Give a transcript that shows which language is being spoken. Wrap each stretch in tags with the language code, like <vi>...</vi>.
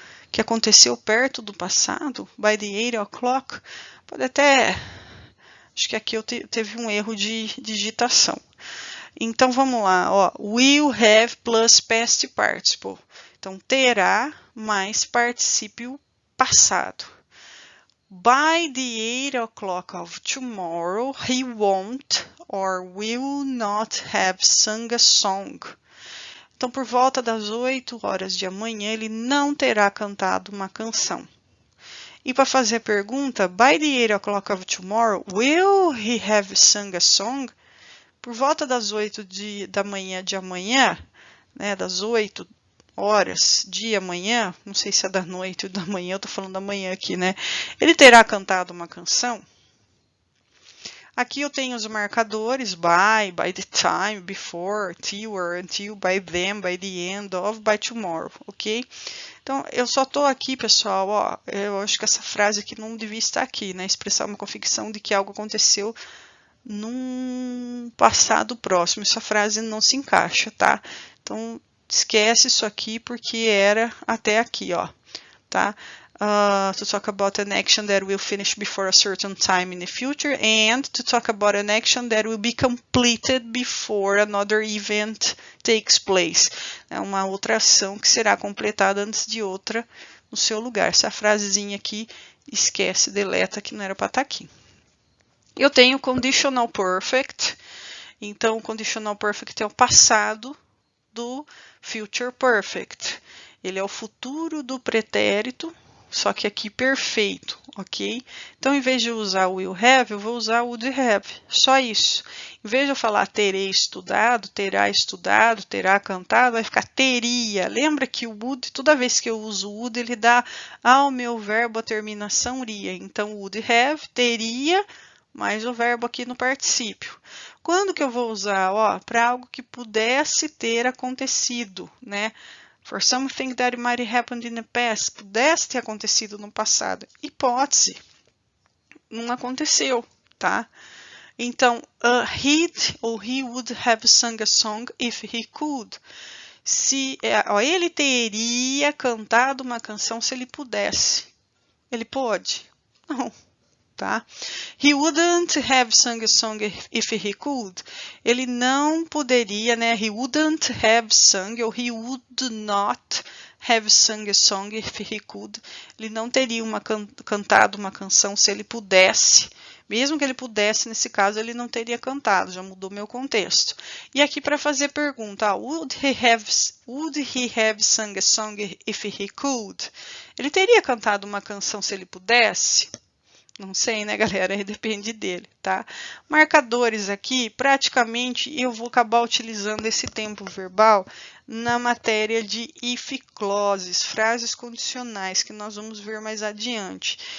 <pt>Que aconteceu perto do passado,</pt> <en>by the 8 o'clock,</en> <pt>pode até, acho que aqui eu teve um erro de digitação. Então, vamos lá, ó,</pt> <en>will have plus past participle.</en> <pt>Então, terá mais particípio passado.</pt> <en>By the 8 o'clock of tomorrow, he won't or will not have sung a song.</en> <pt>Então, por volta das 8 horas de amanhã, ele não terá cantado uma canção. E para fazer a pergunta,</pt> <en>by the 8 o'clock of tomorrow, will he have sung a song?</en> <pt>Por volta das 8 da manhã de amanhã, né, das 8 horas de amanhã, não sei se é da noite ou da manhã, eu estou falando da manhã aqui, né? Ele terá cantado uma canção? Aqui eu tenho os marcadores</pt> <en>by the time, before, till or until, by then, by the end of, by tomorrow, ok?</en> <pt>Então, eu só estou aqui, pessoal, ó, eu acho que essa frase aqui não devia estar aqui, né? Expressar uma convicção de que algo aconteceu num passado próximo. Essa frase não se encaixa, tá? Então, esquece isso aqui porque era até aqui, ó, tá?</pt> <en>To talk about an action that will finish before a certain time in the future and to talk about an action that will be completed before another event takes place.</en> <pt>É uma outra ação que será completada antes de outra no seu lugar. Essa frasezinha aqui, esquece, deleta, que não era para estar aqui. Eu tenho conditional perfect. Então, o conditional perfect é o passado do future perfect. Ele é o futuro do pretérito, só que aqui perfeito, ok? Então, em vez de usar o will have, eu vou usar o would have, só isso. Em vez de eu falar terei estudado, terá cantado, vai ficar teria. Lembra que o would, toda vez que eu uso o would, ele dá ao meu verbo a terminação ria. Então, would have, teria, mais o verbo aqui no particípio. Quando que eu vou usar? Ó, para algo que pudesse ter acontecido, né?</pt> <en>For something that might have happened in the past.</en> <pt>Pudesse ter acontecido no passado. Hipótese. Não aconteceu, tá?</pt> <en>Então, he'd ou he would have sung a song if he could.</en> <pt>Ele teria cantado uma canção se ele pudesse. Ele pode? Não. Tá?</pt> <en>He wouldn't have sung a song if he could.</en> <pt>Ele não poderia, né?</pt> <en>He wouldn't have sung ou he would not have sung a song if he could.</en> <pt>Ele não teria cantado uma canção se ele pudesse, Mesmo que ele pudesse, nesse caso, ele não teria cantado, já mudou meu contexto. E aqui para fazer pergunta,</pt> <en>would he have sung a song if he could?</en> <pt>Ele teria cantado uma canção se ele pudesse? Não sei, né, galera? Aí depende dele, tá? Marcadores aqui, praticamente eu vou acabar utilizando esse tempo verbal na matéria de if clauses, frases condicionais, que nós vamos ver mais adiante.</pt>